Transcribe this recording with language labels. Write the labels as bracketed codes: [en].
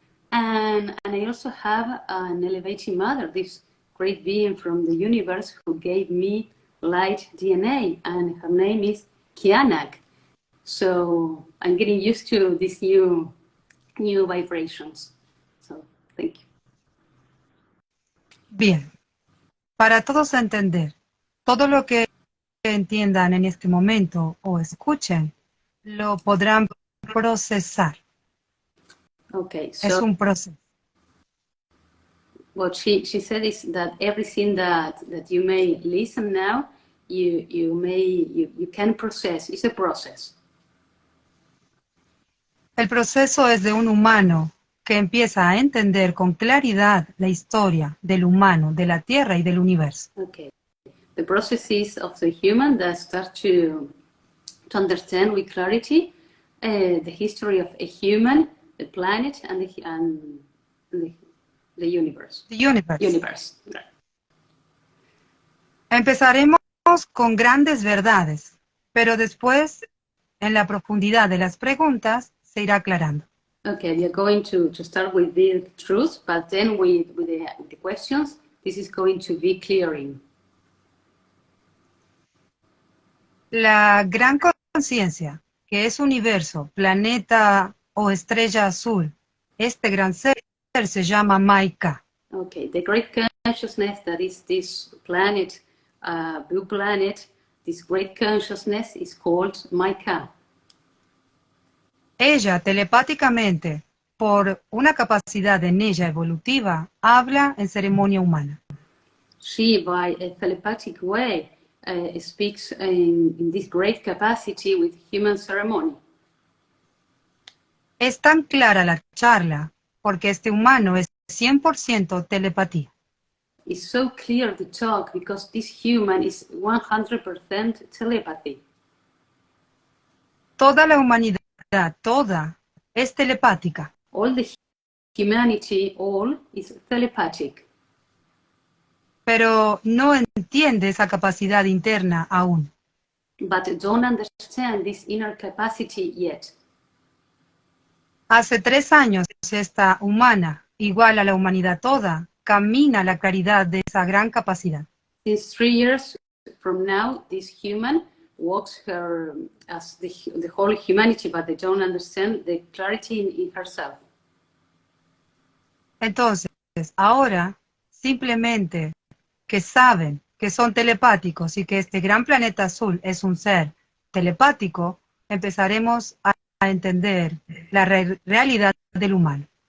[en] And I also have an elevating mother, this great being from the universe who gave me light DNA, and her name is Kianak. So I'm getting used to these new vibrations. So thank you. [es] Bien. Para todos entender, todo lo que entiendan en este momento o escuchen, lo podrán procesar. [en] Okay, so [es] es un proceso. [en] What she said is that everything that you may listen now, you can process. It's a process. [es] El proceso es de un humano que empieza a entender con claridad la historia del humano, de la Tierra y del universo. [en] Okay. The process is of the human that starts to understand with clarity the history of a human, the planet, and the universe. The universe. Universe. Right. [es] Empezaremos con grandes verdades, pero después, en la profundidad de las preguntas, se irá aclarando. [en] Okay, we are going to start with the truth, but then with the questions, this is going to be clearing. [es] La gran conciencia, que es universo, planeta o estrella azul, este gran ser se llama Maikaha. [en] Okay, the great consciousness that is this planet, blue planet, this great consciousness is called Maikaha. [es] Ella telepáticamente, por una capacidad en ella evolutiva, habla en ceremonia humana. [en] She, by a telepathic way, speaks in this great capacity with human ceremony. [es] Es tan clara la charla porque este humano es 100% telepatía. [en] It's so clear the talk because this human is 100% telepathy. [es] Toda la humanidad, toda, es telepática. [en] All the humanity, all is telepathic. [es] Pero no entiende esa capacidad interna aún. [en] But don't understand this inner capacity yet. [es] Hace 3 años esta humana, igual a la humanidad toda, camina a la claridad de esa gran capacidad. [en] Since 3 years from now, this human walks her as the whole humanity, but they don't understand the clarity in herself. [es] Entonces, ahora, simplemente que saben que son telepáticos y que este gran planeta azul es un ser telepático, empezaremos a entender la realidad del humano.